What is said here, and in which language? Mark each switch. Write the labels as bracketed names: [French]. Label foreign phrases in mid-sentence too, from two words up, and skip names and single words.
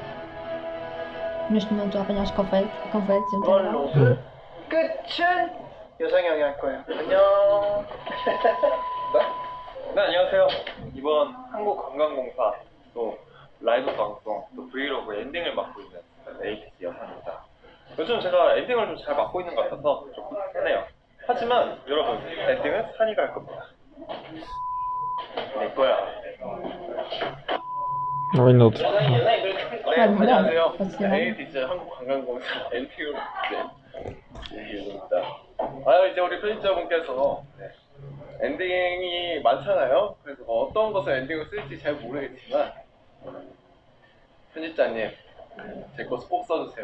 [Portuguese] Neste momento a apanhar os confetes, então. [Korean] 끝은 여상형이 할 거예요. 안녕. 네, 안녕하세요. 이번 한국관광공사 또 라이브 방송 또 브이로그 엔딩을 맡고 있는 ATEEZ 여사입니다. 요즘 제가 엔딩을 좀 잘 맡고 있는 것 같아서 조금 편해요. 하지만 여러분, 엔딩은 산이가 할 겁니다. 내 거야. [English] Why not? [Korean] 네, 안녕하세요. ATEEZ 한국관광공사 엔딩을 맡는 이제 우리 편집자분께서 엔딩이 많잖아요. 그래서 어떤 것을 엔딩을 쓸지 잘 모르겠지만 편집자님 제 거 꼭 써주세요.